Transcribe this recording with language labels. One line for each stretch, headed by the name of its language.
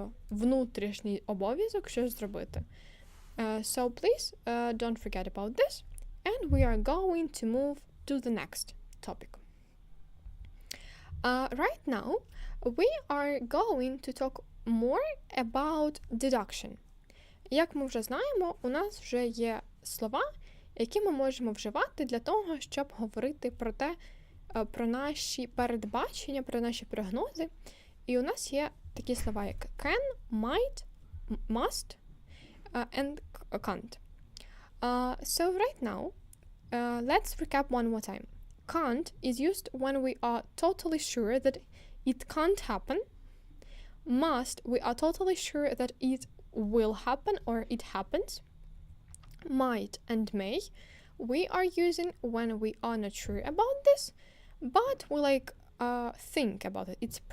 Ukrainian: Внутрішній обов'язок щось зробити.
English: So please don't forget about this. And we are going to move to the next topic. Right now, we are going to talk more about deduction.
Ukrainian: Як ми вже знаємо, у нас вже є слова, які ми можемо вживати для того, щоб говорити про наші передбачення, про наші прогнози. І у нас є такі слова, як
English: can, might, must, and can't. So right now, let's recap one more time. Can't is used when we are totally sure that it can't happen. Must, we are totally sure that it will happen or it happens. Might and may, we are using when we are not sure about this, but we think about it.